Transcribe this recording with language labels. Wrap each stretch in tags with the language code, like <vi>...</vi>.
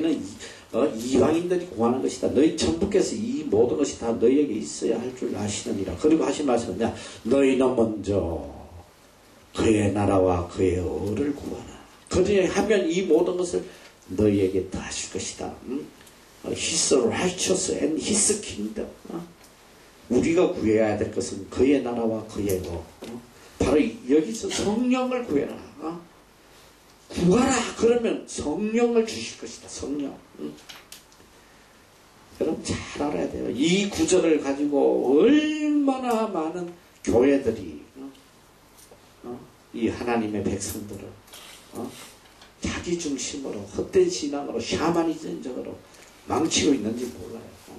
<ko>이는 이방인들이 구하는 것이다. 너희 천부께서 이 모든 것이 다 너희에게 있어야 할 줄 아시느니라. 그리고 하신 말씀은 너희는 먼저 그의 나라와 그의 의를 구하라. 그들이 하면 이 모든 것을 너희에게 다 하실 것이다.</ko> <en>His righteousness and His kingdom.</en> <ko>우리가 구해야 될 것은 그의 나라와 그의 의. 바로 여기서 성령을 구해라. 구하라 그러면 성령을 주실 것이다. 성령. 여러분 잘 알아야 돼요. 이 구절을 가지고 얼마나 많은 교회들이 이 하나님의 백성들을 자기 중심으로 헛된 신앙으로 샤머니즘적으로 망치고 있는지 몰라요.</ko>